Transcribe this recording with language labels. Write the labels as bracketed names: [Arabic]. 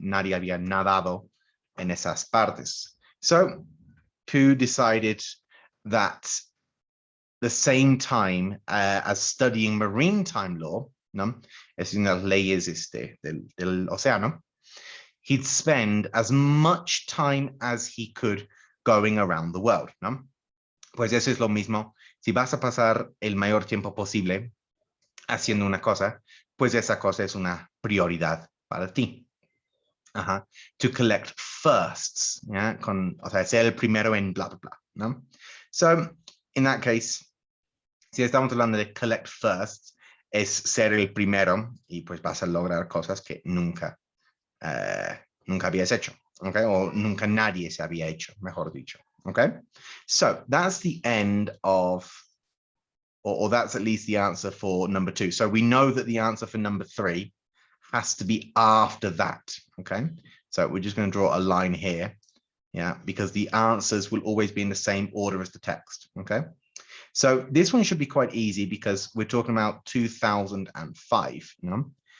[Spanish] Nadie había nadado en esas partes. [English] So Pugh decided that the same time as studying maritime law, ¿no? [Spanish] Es una leyes del océano, [English] he'd spend as much time as he could going around the world, ¿no? [Spanish] Pues eso es lo mismo. Si vas a pasar el mayor tiempo posible haciendo una cosa, pues esa cosa es una prioridad para ti. [English] To collect firsts, [Spanish] o sea, ser el primero en bla, bla, bla, ¿no? [English] So, in that case, [Spanish] si estamos hablando de collect firsts, es ser el primero y pues vas a lograr cosas que nunca habías hecho, okay? O nunca nadie se había hecho, mejor dicho. [English] Okay, so that's the end of or that's at least the answer for number 2. So we know that the answer for number 3 has to be after that, okay? So we're just going to draw a line here, yeah, because the answers will always be in the same order as the text, okay? So this one should be quite easy because we're talking about 2005, you know?